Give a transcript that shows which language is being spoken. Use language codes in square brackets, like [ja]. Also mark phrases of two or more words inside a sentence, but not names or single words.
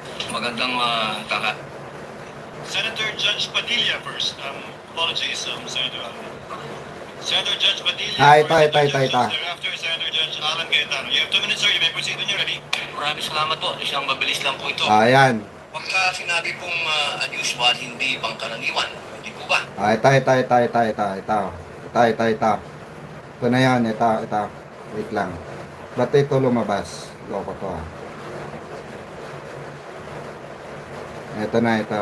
[tl] Magandang kaka. [en] Senator Judge Padilla first. Apologies, Senator Alan. Senator Judge Padilla. [tl] Ito. [en] Thereafter, Senator Judge Alan Cayetano. You have 2 minutes, sir. You may proceed when you're ready. [tl] Maraming salamat po. Isang mabilis lang po ito. Ayan. Pagka sinabi pong unusual, hindi pangkaraniwan. Hindi po ba? Ito. Ito na yan. Ito. Wait lang. Ba't ito lumabas? Loko to ah. Ito na.